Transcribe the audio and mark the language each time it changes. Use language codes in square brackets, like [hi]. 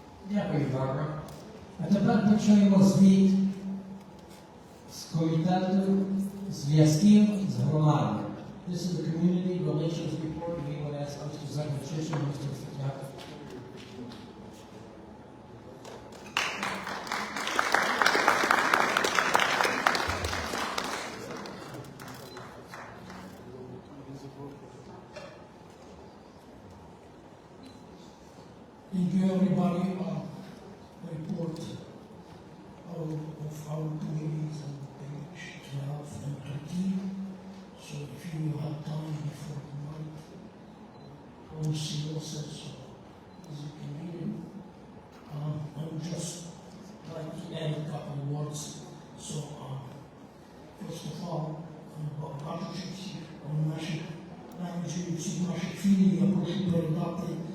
[uk] Дякую, Barbara. А тепер почуємо звіт з комітету зв'язків з громадою. [en] This is the community relations report. We would ask Mr. Zagrachich and Mr. Fityak. Thank you everybody, report of our committees on page 12 and 13. So if you have time before tonight, all see also, so as you can read it. I would just like to add a couple of words. So first of all, [uk] кажучи всіх наших менеджерів, всіх наших філій, я прошу передати